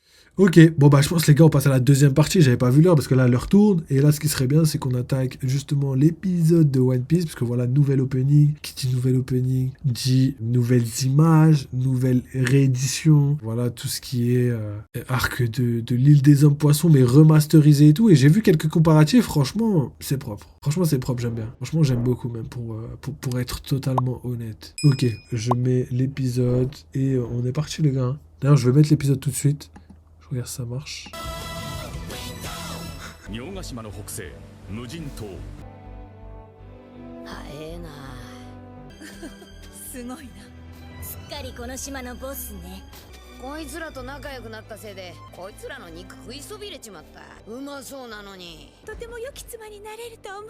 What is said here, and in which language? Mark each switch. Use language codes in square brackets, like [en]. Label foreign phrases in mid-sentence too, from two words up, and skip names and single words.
[fr] Ok, bon bah je pense les gars on passe à la deuxième partie, j'avais pas vu l'heure parce que là l'heure tourne et là ce qui serait bien c'est qu'on attaque justement l'épisode de One Piece parce que voilà, nouvel opening, qui dit nouvel opening dit nouvelles images, nouvelle réédition, voilà tout ce qui est arc de l'île des hommes poissons mais remasterisé et tout et j'ai vu quelques comparatifs, franchement c'est propre. Franchement c'est propre, j'aime bien. Franchement j'aime beaucoup même pour être totalement honnête. Ok, je mets l'épisode et on est parti les gars. Hein. D'ailleurs je vais mettre l'épisode tout de suite. Je regarde si ça marche. [ja] 洋ヶ島の北西無人島早えなすごいなすっかりこの島のボスねこいつらと仲良くなったせいでこいつらの肉食いそびれちまったうまそうなのにとても良き妻になれると思うぞ